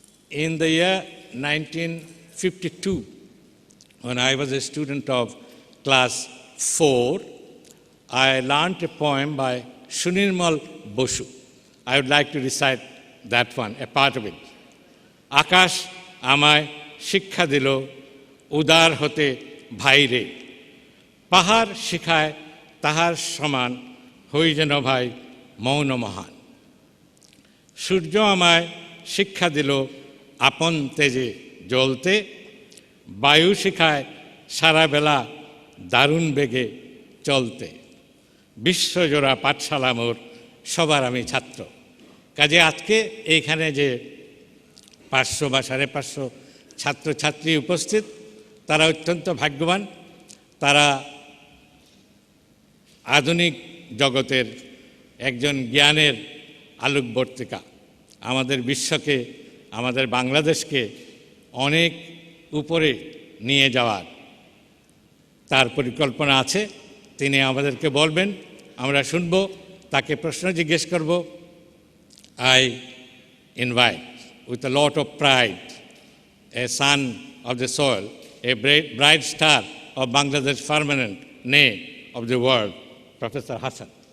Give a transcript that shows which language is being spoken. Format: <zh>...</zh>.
<en>In the year 1952, when I was a student of class 4, I learned a poem by Shunirmal Boshu. I would like to recite that one, a part of it.</en> <bn>আকাশ আমায় শিক্ষা দিল উদার হতে ভাইরে, পাহাড় শিখায় তাহার সমান হই যেন ভাই মৌন মহান। সূর্য আমায় শিক্ষা দিল আপন তেজে জ্বলতে, বায়ু শিখায় সারা বেলা দারুণ বেগে চলতে, বিশ্বজোড়া পাঠশালা মোর সবার আমি ছাত্র। কাজে আজকে এইখানে যে 500 বা 550 ছাত্রছাত্রী উপস্থিত, তারা অত্যন্ত ভাগ্যবান। তারা আধুনিক জগতের একজন জ্ঞানের আলোকবর্তিকা। আমাদের বিশ্বকে, আমাদের বাংলাদেশকে অনেক উপরে নিয়ে যাওয়ার তার পরিকল্পনা আছে। তিনি আমাদেরকে বলবেন, আমরা শুনব, তাকে প্রশ্ন জিজ্ঞেস করব।</bn> <en>I invite with a lot of pride a son of the soil, a bright star of Bangladesh firmament, nay, of the world, Professor Hassan.</en>